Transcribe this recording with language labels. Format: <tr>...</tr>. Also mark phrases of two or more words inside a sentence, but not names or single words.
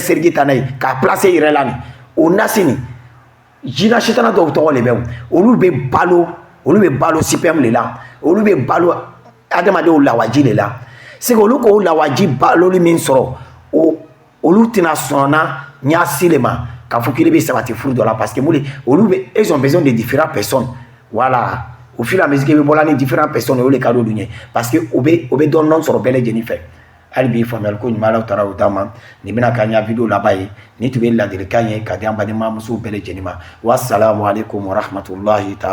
<bm>seriji ta n'a ye k'a placer i yɛrɛ la nin o nasi nin jinɛ sitana dɔw tɔgɔ de bɛ olu bɛ balo CPM de la olu bɛ balo adamadenw lawaji de</bm> <fr>la c'est que</fr> <bm>olu k'o lawaji baloli min sɔrɔ olu tɛna sɔn na ɲasi de ma k'a fɔ k'ile bɛ sabati furu dɔ la</bm> <fr>parce que ils ont besoin de différentes personnes voilà au fur et à mesure que</fr> <bm>i bɛ bɔla ni</bm> <fr>différentes personnes</fr> <bm>o de ka d'olu ye</bm> <fr>parce que</fr> <bm>o bɛ dɔɔnin sɔrɔ bɛɛ lajɛlen fɛ hali bi faamuyali ko ɲuman Alahu Taala y'o d'an ma nin bɛna k'an ɲa video laban ye nin tun bɛ ladilikan ye ka di an badenma musow bɛɛ lajɛlen ma</bm> <ar>والسلام عليكم ورحمة الله تعالى</ar>